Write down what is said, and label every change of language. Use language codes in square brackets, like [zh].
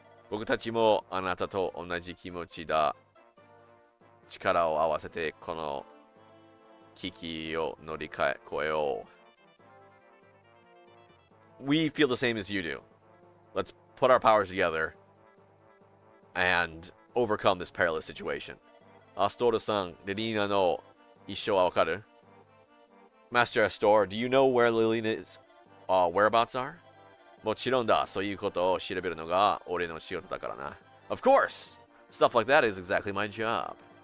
[ja] 僕たちもあなたと同じ気持ちだ。力を合わせてこの危機を乗り越えよう。 [en] We feel the same as you do. Let's put our powers together and overcome this perilous situation. [ja] Astora-san, Lilina no issho wa wakaru? [en] Master Astor, do you know where Lilina's whereabouts are? [ja] もちろんだ。そういうことを調べるのが俺の仕事だからな。 [en] Of course! Stuff like that is exactly my job.